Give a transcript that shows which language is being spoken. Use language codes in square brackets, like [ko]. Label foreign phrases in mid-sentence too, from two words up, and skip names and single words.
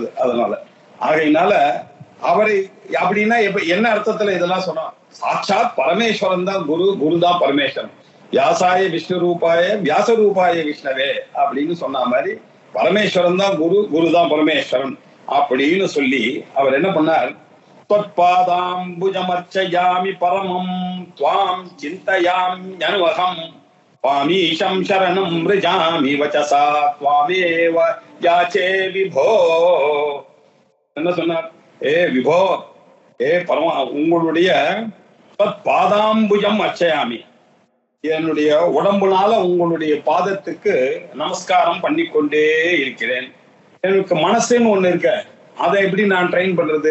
[ta] அதனால ஆகையினால அவரை அப்படின்னா இப்ப என்ன அர்த்தத்துல இதெல்லாம் சொன்னோம்? சாட்சாத் பரமேஸ்வரன் தான் குரு, குரு தான் பரமேஸ்வரன். [sa] व्यासाय विष्णु रूपाय व्यास रूपाय विष्णवे [ta] அப்படின்னு சொன்ன மாதிரி பரமேஸ்வரன் தான் குரு, குரு தான் பரமேஸ்வரன் அப்படின்னு சொல்லி அவர் என்ன பண்ணார்? [sa] त्वत्पादाम्बुजमर्चयामि परमं त्वां चिन्तयामि अनुवहं त्वामीशं शरणं मृजामि वचसा त्वामेव याचे विभो. [ta] என்ன சொன்னார்? ஏ விபோ, ஏ பரமா, உங்களுடைய [sa] पादाम्बुजं अर्चयामि, [ta] என்னுடைய உடம்புனால உங்களுடைய பாதத்துக்கு நமஸ்காரம் பண்ணிக்கொண்டே இருக்கிறேன். எனக்கு மனசுன்னு ஒண்ணு இருக்க, அதை எப்படி நான் ட்ரெயின் பண்றது?